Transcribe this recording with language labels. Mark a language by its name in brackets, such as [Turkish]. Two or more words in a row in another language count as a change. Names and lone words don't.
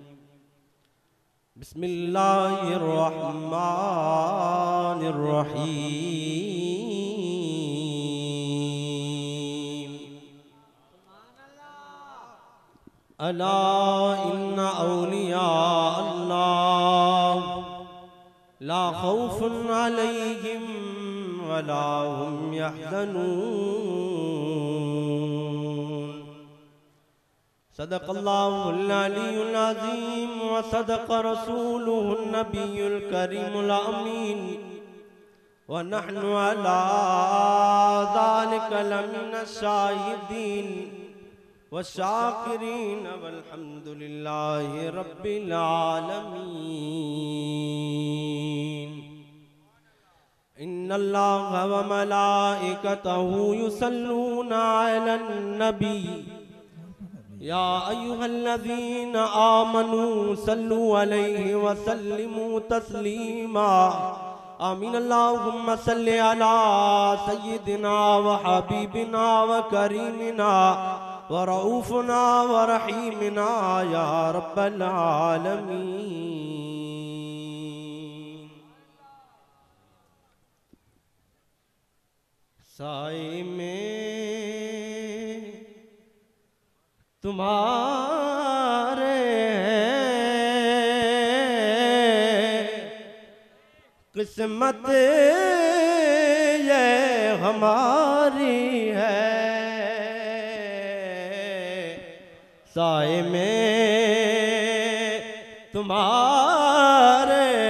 [Arabic] بسم الله الرحمن الرحيم ألا إن أولياء الله لا خوف عليهم ولا هم يحزنون صدق الله العلي العظيم وصدق رسوله النبي الكريم الأمين ونحن على ذلك لمن الشاهدين وشاكرين والحمد لله رب العالمين إن الله وملائكته يصلون على النبي يا أيها الذين آمنوا صلوا عليه وسلموا تسليما آمين اللهم صل على سيدنا وحبيبنا وكريمنا ورؤوفنا ورحيمنا يا رب العالمين. [Urdu] سائے میں تمہارے قسمت یہ ہماری ہے سائے میں تمہارے